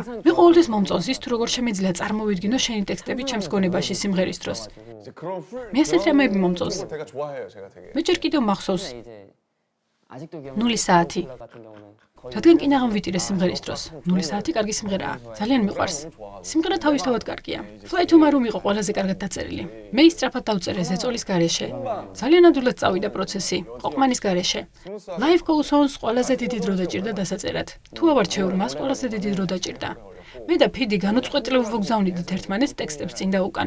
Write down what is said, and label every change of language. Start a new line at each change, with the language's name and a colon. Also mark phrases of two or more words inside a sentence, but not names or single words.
Georgian: მე ყოველთვის მომწონს ის თუ როგორ შემეძლია წარმოვიდგინო შენი ტექსტები ჩემს გონებაში სიმღერის დროს. მე ასეთ რამეები მომწონს. მე ჯერ კიდევ მახსოვს 0 საათი. რადგან კინაღამ ვიტირე სიმღერის დროს. 0 საათი კარგი სიმღერაა. ძალიან მიყვარს. სიმღერა თავისთავად კარგია. Fly to Maroon იყო ყველაზე კარგად დაწერილი. მე ის სწრაფად დავწერე ზეწოლის გარეშე. ძალიან ადვილად წავიდა პროცესი, ყოყმანის გარეშე. Life Goes On-ს ყველაზე დიდი დრო დაჭირდა დასაწერად. თუ ავარჩევ მას ყველაზე დიდი დრო დაჭირდა. მე და ფიდი განუწყვეტლივ ვოგზავნიდით ერთმანეთს ტექსტებს წინ და უკან.